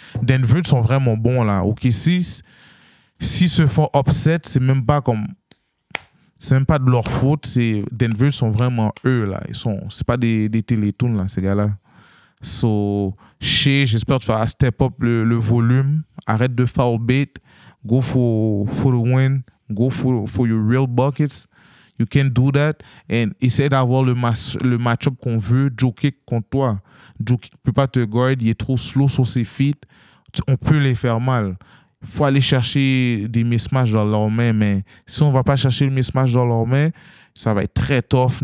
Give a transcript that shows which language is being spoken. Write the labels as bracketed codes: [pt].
[fr] Denver sont vraiment bons là. OKC, s'ils se font upset, c'est même pas de leur faute. Denver sont vraiment eux là. C'est pas des télétoons là, ces gars-là. So, j'espère que tu vas step up le volume. Arrête de [en] foul bait. Go for the win. Go for your real buckets. You can do that. [fr] And essaie d'avoir le match-up qu'on veut. Jokic contre toi. Jokic ne peut pas te guard. Il est trop slow sur ses feet. On peut les faire mal. Il faut aller chercher des mismatchs dans leurs mains. Mais si on ne va pas chercher le mismatch dans leurs mains, ça va être très tough.